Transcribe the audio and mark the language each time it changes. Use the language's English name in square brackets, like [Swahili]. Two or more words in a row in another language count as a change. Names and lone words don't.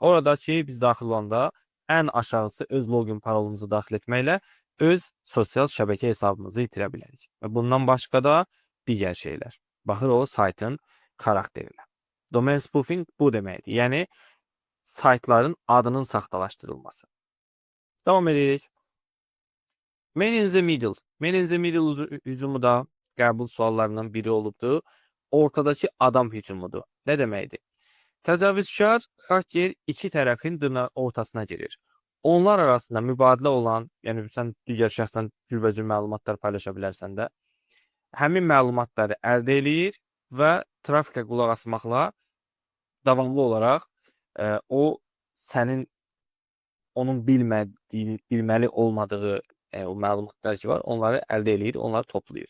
[Azerbaijani] Oradakı biz daxil olanda ən aşağısı öz login parolumuzu daxil etməklə öz sosial şəbəkə hesabımızı itirə bilərik. Və bundan başqa da digər şeylər. Baxır o saytın xarakterinə. [English] Domain spoofing [Azerbaijani] bu deməkdir. Yəni saytların adının saxtalaşdırılması. Davam edirik. [English] Man in the middle. Man in the middle [Azerbaijani] hücumu da qəbul suallarından biri olubdur. Ortadakı adam hücumudur. Nə deməkdir? Təcavüzkar hacker iki tərəfin ortasına girir. Onlar arasında mübadilə olan, yəni sən digər şəxsdən cürbəcür məlumatlar paylaşa bilərsən də, həmin məlumatları əldə eləyir və trafikə qulaq asmaqla davamlı olaraq o sənin onun bilməli olmadığı o məlumatlar ki var, onları əldə eləyir, onları toplayır.